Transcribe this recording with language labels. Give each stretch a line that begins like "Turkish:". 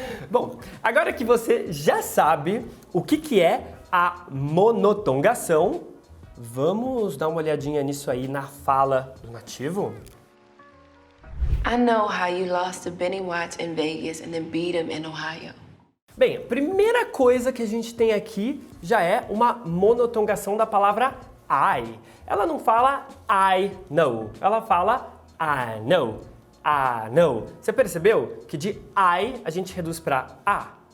Portuguese: Bom, agora que você já sabe o que é a monotongação, vamos dar uma olhadinha nisso aí na fala do nativo?
English: I know how you lost to Benny Watts in Vegas and then beat him in Ohio.
Portuguese: Bem, a primeira coisa que a gente tem aqui já é uma monotongação da palavra I. Ela não fala I know, ela fala I know, I know. Você percebeu que de I a gente reduz para A?